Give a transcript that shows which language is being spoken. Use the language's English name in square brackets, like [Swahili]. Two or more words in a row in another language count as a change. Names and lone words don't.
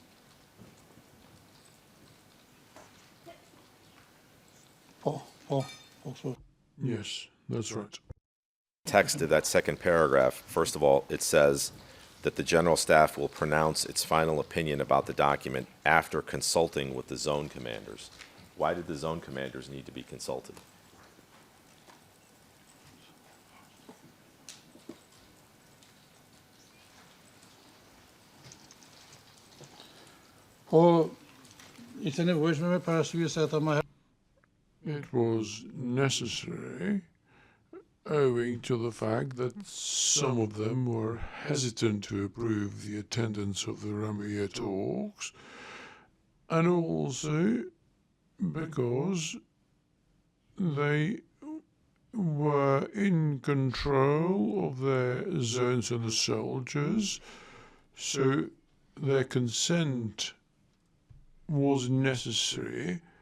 [Albanian] Po, so. [English] Yes, that's right. Text of that second paragraph, first of all, it says that the General Staff will pronounce its final opinion about the document after consulting with the zone commanders. Why did the zone commanders need to be consulted? [Albanian] Po, ishte nevojshme me parasysh se ata më [English] It was necessary owing to the fact that some of them were hesitant to approve the attendance of the Rambouillet talks, and also because they were in control of their zones and the soldiers, so their consent was necessary